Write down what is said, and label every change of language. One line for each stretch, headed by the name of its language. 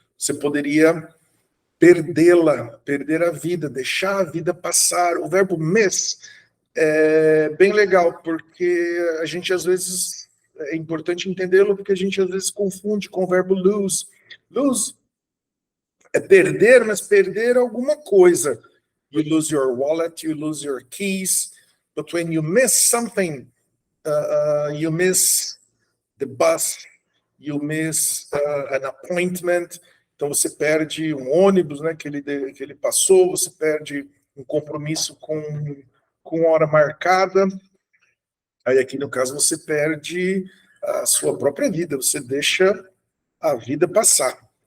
Portuguese: Você poderia perdê-la, perder a vida, deixar a vida passar. O verbo miss é bem legal, porque a gente às vezes, é importante entendê-lo, porque a gente às vezes confunde com o verbo lose. Lose é perder, mas perder alguma coisa.
English: You lose your wallet, you lose your keys, but when you miss something, you miss the bus, you miss an appointment.
Portuguese: Então você perde um ônibus, né, que ele passou, você perde um compromisso com hora marcada. Aí aqui no caso você perde a sua própria vida, você deixa a vida passar.